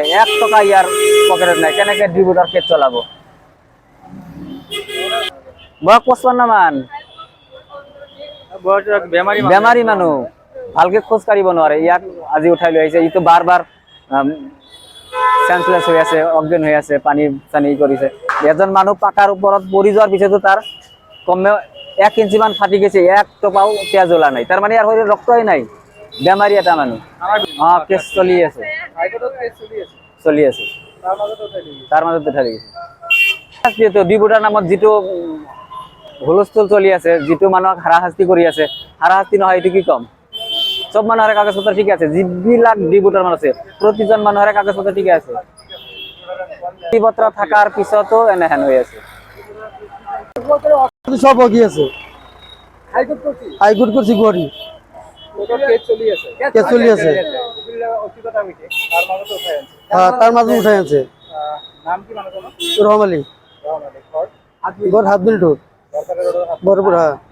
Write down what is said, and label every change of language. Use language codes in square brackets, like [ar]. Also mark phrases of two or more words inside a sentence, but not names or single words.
[as] 1 টকা ইয়াৰ পকেটত নাই, কেনেকে ডিবুটাৰ কেছ চলাব? বয়স 55 মান, বেমাৰী মানুহ, ভালকে খোজ কাঢ়িব নোৱাৰে। ইয়াক আজি উঠাই লৈ আহিছে। ইটো বাৰ বাৰ চেন্সলেছ হৈ আছে, অজ্ঞান হৈ আছে, পানী চানী কৰিছে। এজন মানুহ পাকাৰ ওপৰত পৰি যোৱাৰ পিছতো তাৰ কমেও 1 ইঞ্চি মান ফাটি গেছে, 1 টপাও তেজ ওলা নাই। [bn] তার মানে ইয়ার শরীরে রক্তই নাই, বেমারি এটা মানুষ। [as] কেস চলি আছে, চলি আছে। [bn] তার মাজত উঠাই দিয়েছে। [as] ডিবুটার নামত যিটো হুলস্থুল চলি আছে, যিটো মানুহক হাৰাশাস্তি কৰি আছে, হাৰাশাস্তি নহয় এইটো কি কম? সব মানুহৰে কাগজ পত্ৰ ঠিকে আছে। যিবিলাক ডিবুটাৰ মানুহ আছে প্ৰতিজন মানুহৰে কাগজ পত্ৰ ঠিকে আছে। পত্ৰ থাকাৰ পিছতো এনেহেন হৈ আছে। [bn] সব বাকি আছে। হাইকোর্ট করছি গুয়াহাটি, কেস চলি আছে। হ্যাঁ, তার মাঝে উঠাই আছে। রহমালি, ঘর হাতবিলটো বরপুরা।